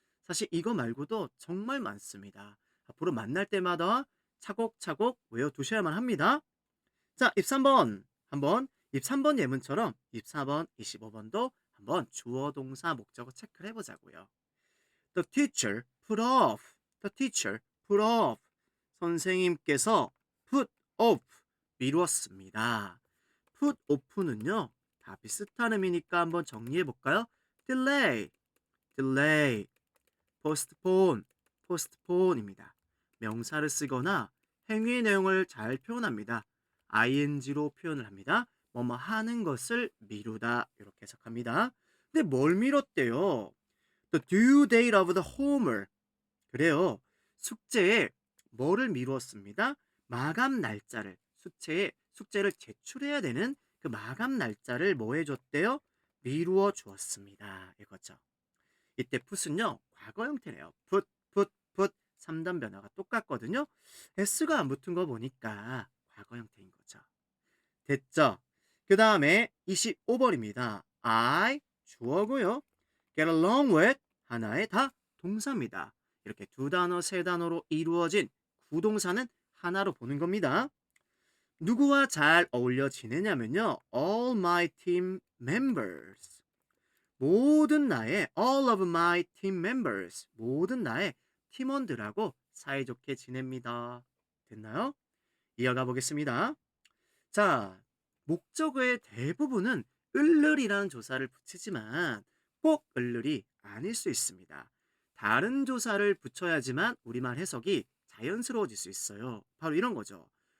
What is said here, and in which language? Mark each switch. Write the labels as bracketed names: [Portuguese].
[Korean] 사실 이거 말고도 정말 많습니다. 앞으로 만날 때마다 차곡차곡 외워두셔야만 합니다. 자, 23번 한번 23번 예문처럼 24번, 25번도 한번 주어 동사 목적어 체크를 해보자고요. [English] The teacher put off. The teacher put off. [Korean] 선생님께서 put off. 미루었습니다. put off는요, 다 비슷한 의미니까 한번 정리해 볼까요? [English] delay, delay, postpone, postpone입니다. [Korean] 명사를 쓰거나 행위의 내용을 잘 표현합니다. ing로 표현을 합니다. 뭐뭐 하는 것을 미루다 이렇게 해석합니다. 근데 뭘 미뤘대요? [English] The due date of the homework. [Korean] 그래요. 숙제에 뭐를 미루었습니다. 마감 날짜를 숙제를 제출해야 되는 그 마감 날짜를 뭐 해줬대요? 미루어 주었습니다. 이거죠. 이때 put은요, 과거 형태네요. put 3단 변화가 똑같거든요. s가 안 붙은 거 보니까 과거 형태인 거죠. 됐죠? 그 다음에 25번입니다. I 주어고요. get along with 하나의 다 동사입니다. 이렇게 두 단어, 세 단어로 이루어진 구동사는 하나로 보는 겁니다. 누구와 잘 어울려 지내냐면요. [English] All my team members. 모든 나의 all of my team members. [Korean] 모든 나의 팀원들하고 사이좋게 지냅니다. 됐나요? 이어가 보겠습니다. 자, 목적어의 대부분은 을을이라는 조사를 붙이지만 꼭 을을이 아닐 수 있습니다. 다른 조사를 붙여야지만 우리말 해석이 자연스러워질 수 있어요. 바로 이런 거죠.